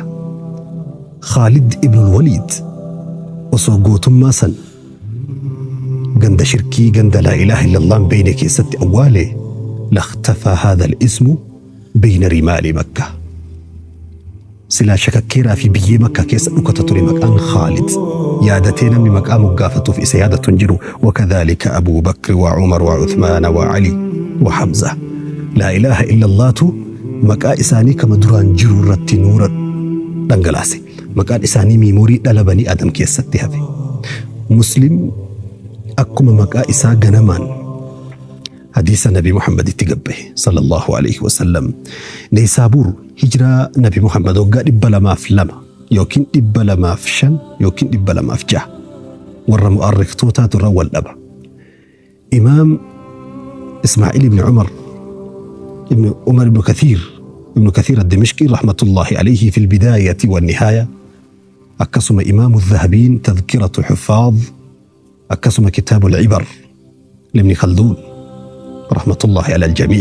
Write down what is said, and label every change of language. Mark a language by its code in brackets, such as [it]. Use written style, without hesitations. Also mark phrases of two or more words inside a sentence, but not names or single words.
[om] Khalid ibn al-Walid osoo gootummaa san ganda shirkii ganda [ar] لا إله إلا الله [om] bayna keessatti awwaale [ar] لاختفى هذا الاسم بين رمال [om] Makka. Silaa shakakkeeraa fi biyyee Makka keessa dhukata ture maqaan Khalid. Yaadatee namni maqaa moggaafatuuf isa yaadatu hin jiru. [ar] وكذلك أبو بكر وعمر وعثمان وعلي وحمزة. لا إله [om] illallahtu maqaa isaanii kama duraan jiru irratti nuura dhangalaase. Maqaan isaanii miimoorii dhala [ar] بني آدم [om] keessatti hafe. Muslim akkuma maqaa isaa ganamaan hadiisa Nabi Muhammad itti gabbahe [ar] صلى الله عليه وسلم. [om] Neysaabuur hijiraa Nabi Muhammad waggaa 202 yookiin 205 yookiin 206 warra mu'arriktootaatu irra wal dhaba. Imaam Ismaa'il ibn Umar ibn Kathiir ad-Dimishqi [ar] رحمة الله عليه في البداية والنهاية, [om] akkasuma Imaam al-Dhahabiin tadhkiratu al-huffaaz, akkasuma kitaabu al-Ibar libni Khalduun [ar] رحمة الله على الجميع'.